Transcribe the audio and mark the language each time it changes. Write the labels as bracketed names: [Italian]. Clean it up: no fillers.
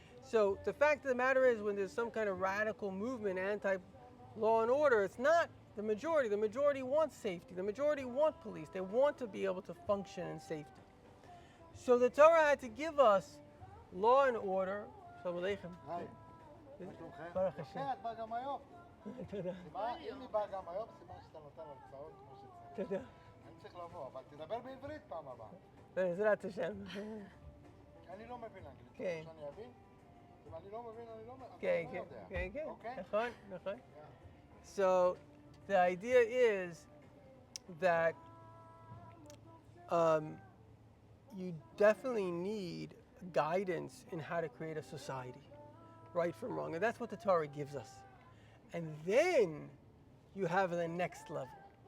[English] So the fact of the matter is, when there's some kind of radical movement anti-law and order, it's not the majority. The majority wants safety. The majority want police. They want to be able to function in safety. So the Torah had to give us law and order. [Hebrew] Shalom Aleichem. היי. Baruch Hashem. את באה גם היום. תודה. אם היא באה גם היום, סימן שאתה נותן הרצאות כמו שצריך. תודה. אני צריך לבוא, אבל תדבר בעברית פעם הבאה. בעזרת השם. אני לא מבין אנגלית. כן. שאני אבין? אם אני לא מבין, אני לא מבין. כן, אתה לא כן, יודע. כן, כן. אוקיי? נכון, נכון. [English] So the idea is that you definitely need guidance in how to create a society, right from wrong. And that's what the Torah gives us. And then you have the next level.